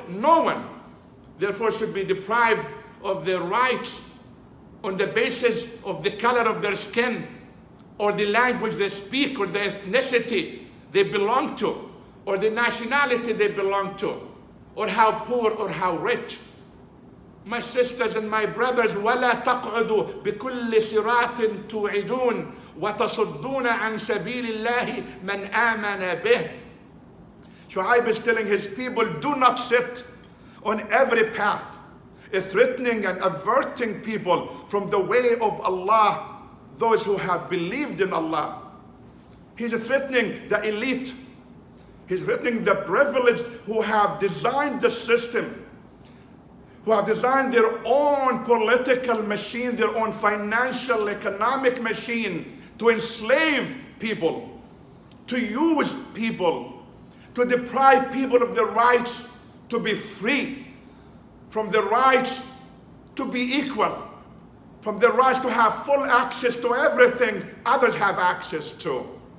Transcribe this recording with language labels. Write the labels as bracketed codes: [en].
[en] No one, therefore, should be deprived of their rights on the basis of the color of their skin or the language they speak or the ethnicity they belong to or the nationality they belong to or how poor or how rich. My sisters and my brothers, [ar] وَلَا تَقْعُدُوا بِكُلِّ صِرَاطٍ تُوعِدُونَ وَتَصُدُّونَ عَنْ سَبِيلِ اللَّهِ مَنْ آمَنَ بِهِ. [en] Shu'aib is telling his people, do not sit on every path, threatening and averting people from the way of Allah, those who have believed in Allah. He's threatening the elite. He's threatening the privileged who have designed the system, who have designed their own political machine, their own financial, economic machine to enslave people, to use people, to deprive people of their rights to be free, from the rights to be equal, from the rights to have full access to everything others have access to.